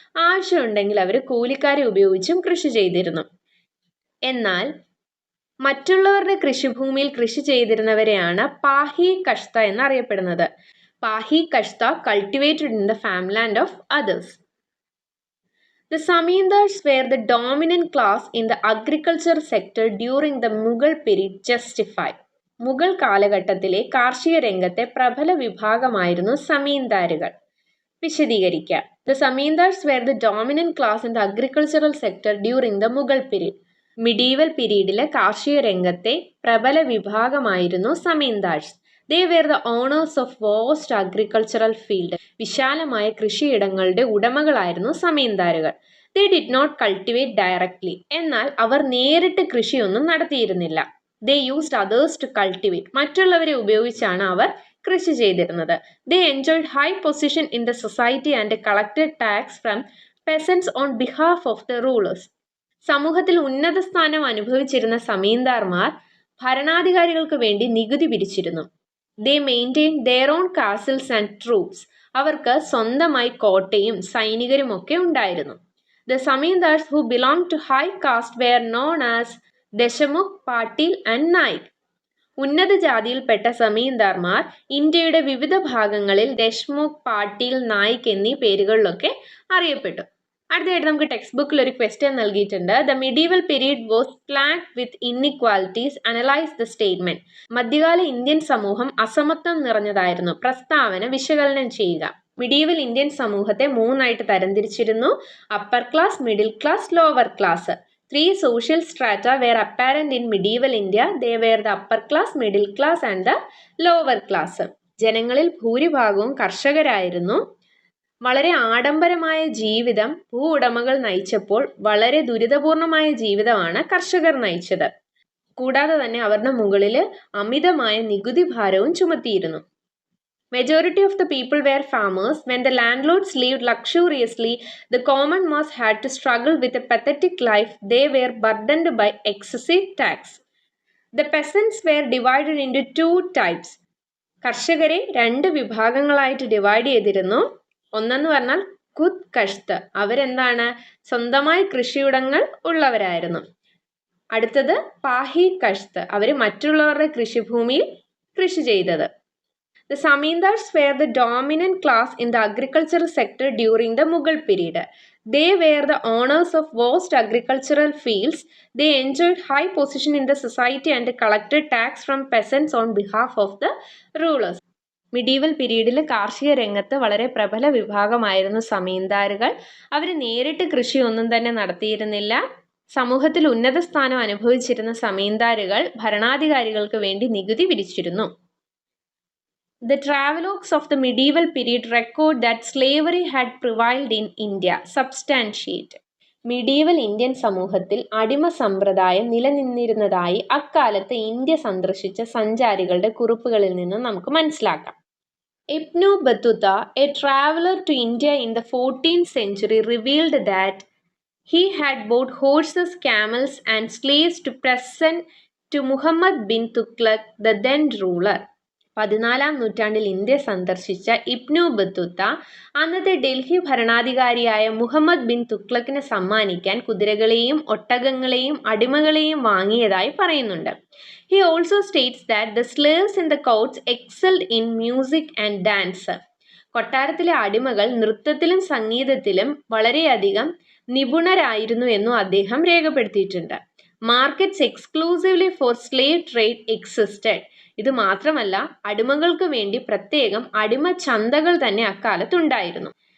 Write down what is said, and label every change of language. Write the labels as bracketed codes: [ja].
[ml] ആവശ്യമുണ്ടെങ്കിൽ അവർ കൂലിക്കാരെ ഉപയോഗിച്ചും കൃഷി ചെയ്തിരുന്നു. എന്നാൽ മറ്റുള്ളവരുടെ കൃഷിഭൂമിയിൽ കൃഷി ചെയ്തിരുന്നവരെയാണ് പാഹി കഷ്ത എന്നറിയപ്പെടുന്നത്. [en] Pahi kashta cultivated in the farmland of others. The Zamindars were the dominant class in the agriculture sector during the Mughal period. Justify. [ml] Mughal കാലഘട്ടത്തിലെ കാർഷിക രംഗത്തെ പ്രബല വിഭാഗമായിരുന്നു സമീന്ദാരുകൾ. വിശദീകരിക്കുക. [en] The Zamindars were the dominant class in the agricultural sector during the Mughal period. [ml] Medieval പീരീഡിലെ കാർഷിക രംഗത്തെ പ്രബല വിഭാഗമായിരുന്നു സമീന്ദാർസ്. [en] They were the owners of vast agricultural field. [ml] വിശാലമായ കൃഷിയിടങ്ങളുടെ ഉടമകളായിരുന്നു സമീന്ദാരുകൾ. [en] They did not cultivate directly. [ml] എന്നാൽ അവർ നേരിട്ട് കൃഷിയൊന്നും നടത്തിയിരുന്നില്ല. [en] They used others to cultivate. [ml] മറ്റുള്ളവരെ ഉപയോഗിച്ചാണ് അവർ കൃഷി ചെയ്തിരുന്നത്. [en] They enjoyed high position in the society and collected tax from peasants on behalf of the rulers. [ml] സമൂഹത്തിൽ ഉന്നത സ്ഥാനം അനുഭവിച്ചിരുന്ന സമീന്ദാർമാർ ഭരണാധികാരികൾക്ക് വേണ്ടി നികുതി പിരിച്ചിരുന്നു. [en] They maintained their own castles and troops. [ml] അവർക്ക് സ്വന്തമായി കോട്ടയും സൈനികരും ഒക്കെ ഉണ്ടായിരുന്നു. [en] The Zamindars who belonged to high caste were known as Deshamukh, Patil and Naik. [ml] ഉന്നത ജാതിയിൽപ്പെട്ട സമീന്ദാർമാർ ഇന്ത്യയുടെ വിവിധ ഭാഗങ്ങളിൽ ദശ്മുഖ്, പാട്ടീൽ, നായിക് എന്നീ പേരുകളിലൊക്കെ അറിയപ്പെട്ടു. അടുത്തതായിട്ട് നമുക്ക് ടെക്സ്റ്റ് ബുക്കിൽ ഒരു ക്വസ്റ്റ്യൻ നൽകിയിട്ടുണ്ട്. [en] The medieval period was plagued with inequalities. Analyse the statement. [ml] മധ്യകാല ഇന്ത്യൻ സമൂഹം അസമത്വം നിറഞ്ഞതായിരുന്നു. പ്രസ്താവന വിശകലനം ചെയ്യുക. മിഡീവൽ ഇന്ത്യൻ സമൂഹത്തെ മൂന്നായിട്ട് തരംതിരിച്ചിരുന്നു. [en] Upper class, middle class, lower class. 3 social strata were apparent in medieval India. They were the upper class, middle class and the lower class. [ml] ജനങ്ങളിൽ ഭൂരിഭാഗവും കർഷകരായിരുന്നു. വളരെ ആഡംബരമായ ജീവിതം ഭൂ ഉടമകൾ നയിച്ചപ്പോൾ വളരെ ദുരിതപൂർണമായ ജീവിതമാണ് കർഷകർ നയിച്ചത്. കൂടാതെ തന്നെ അവരുടെ മുകളിൽ അമിതമായ നികുതി ഭാരവും ചുമത്തിയിരുന്നു. [en] Majority of the people were farmers. When the landlords lived luxuriously, the common mass had to struggle with a pathetic life. They were burdened by excessive tax. The peasants were divided into 2 types. [ml] കർഷകരെ 2 വിഭാഗങ്ങളായിട്ട് divide ചെയ്തിരുന്നു. ഒന്നെന്ന് പറഞ്ഞാൽ ഖുദ് കഷ്ത്. അവരെന്താണ്? സ്വന്തമായി കൃഷിയിടങ്ങൾ ഉള്ളവരായിരുന്നു. അടുത്തത് പാഹി കഷ്ത്. അവർ മറ്റുള്ളവരുടെ കൃഷിഭൂമിയിൽ കൃഷി ചെയ്തത്. [en] The Zamindars were the dominant class in the agricultural sector during the Mughal period. They were the owners of vast agricultural fields. They enjoyed high position in the society and collected tax from peasants on behalf of the rulers. [ml] Medieval പീരീഡിൽ കാർഷിക രംഗത്ത് വളരെ പ്രബല വിഭാഗമായിരുന്നു സമീന്ദാരുകൾ. അവർ നേരിട്ട് കൃഷിയൊന്നും തന്നെ നടത്തിയിരുന്നില്ല. സമൂഹത്തിൽ ഉന്നത സ്ഥാനം അനുഭവിച്ചിരുന്ന സമീന്ദാരുകൾ ഭരണാധികാരികൾക്ക് വേണ്ടി നികുതി വിധിച്ചിരുന്നു. [en] The travelogues of the medieval period record that slavery had prevailed in India. Substantiate. [ml] Medieval Indian സമൂഹത്തിൽ അടിമ സമ്പ്രദായം നിലനിന്നിരുന്നതായി അക്കാലത്ത് ഇന്ത്യ സന്ദർശിച്ച സഞ്ചാരികളുടെ കുറിപ്പുകളിൽ നിന്ന് നമുക്ക് മനസ്സിലാക്കാം. [en] Ibn Battuta, a traveler to India in the 14th century, revealed that he had bought horses, camels and slaves to present to Muhammad bin Tughlaq, the then ruler. [ml] 14ാം നൂറ്റാണ്ടിൽ ഇന്ത്യ സന്ദർശിച്ച ഇബ്നു ബത്തുത്ത അന്നത്തെ ഡൽഹി ഭരണാധികാരിയായ മുഹമ്മദ് ബിൻ തുഗ്ലക്കിന് സമ്മാനിക്കാൻ കുതിരകളെയും ഒട്ടകങ്ങളെയും അടിമകളെയും വാങ്ങിയതായി പറയുന്നുണ്ട്. [en] He also states that the slaves in the courts excelled in music and dance. [ml] കൊട്ടാരത്തിലെ അടിമകൾ നൃത്തത്തിലും സംഗീതത്തിലും വളരെയധികം നിപുണരായിരുന്നു എന്നും അദ്ദേഹം രേഖപ്പെടുത്തിയിട്ടുണ്ട്. [en] Markets exclusively for slave trade existed. [ml] ഇത് മാത്രമല്ല, അടിമകൾക്ക് വേണ്ടി പ്രത്യേകം അടിമ ചന്തകൾ തന്നെ അക്കാലത്തുണ്ടായിരുന്നു.